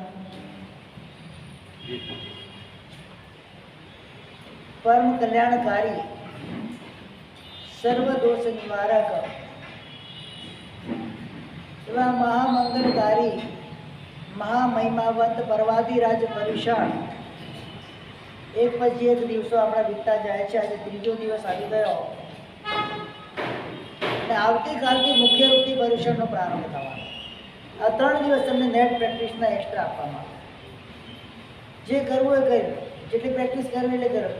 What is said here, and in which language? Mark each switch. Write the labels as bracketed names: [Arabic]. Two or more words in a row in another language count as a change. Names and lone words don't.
[Gujarati] પરમ કલ્યાણકારી સર્વ દોષ નિવારક એવં મહામંગલકારી મહામહિમાવંત પરવાદિરાજ परुષાણ એક પછી એક દિવસો આપણા વીતતા જાય છે। આજે ત્રીજો દિવસ આવી ગયો અને આવતીકાલથી મુખ્ય રૂપથી પરુષાણનો પ્રારંભ થવાનો। આ 3 દિવસ તમને [English] net practice [Gujarati] એક્સ્ટ્રા આપવામાં જે કરવું એ કર્યું, જેટલી પ્રેક્ટિસ કરવી એટલે કરો।